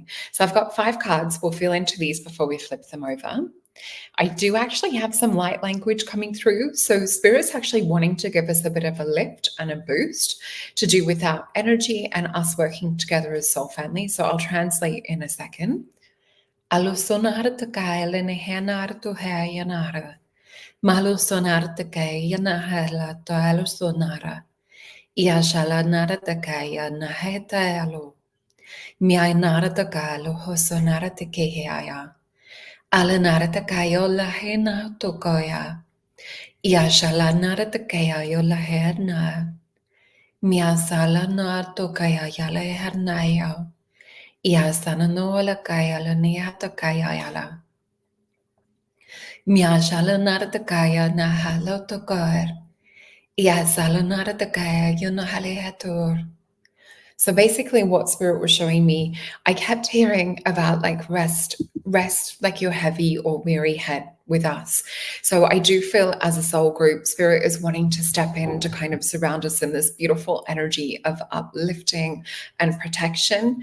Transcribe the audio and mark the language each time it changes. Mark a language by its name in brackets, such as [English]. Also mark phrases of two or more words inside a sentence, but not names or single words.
[English] So I've got 5 cards. We'll feel into these before we flip them over. I do actually have some light language coming through. So Spirit's actually wanting to give us a bit of a lift and a boost to do with our energy and us working together as soul family. So I'll translate in a second. Malo sonara te kaya na hala to alo sonara. Ia shala nara te kaya na heta alo. Mia nara te kalo ho sonara te keheaya. Ala nara te kaya la hena to koya. Ia shala nara te kaya yo la herna. Mia sala na to kaya ya la hernaya. Ia sana no la kaya la nia to kaya yala. Mia shala nara te kaya na halo to koer. Ia sala nara te kaya yo no hale hator. So basically what Spirit was showing me, I kept hearing about like rest like your heavy or weary head with us. So I do feel as a soul group, Spirit is wanting to step in to kind of surround us in this beautiful energy of uplifting and protection.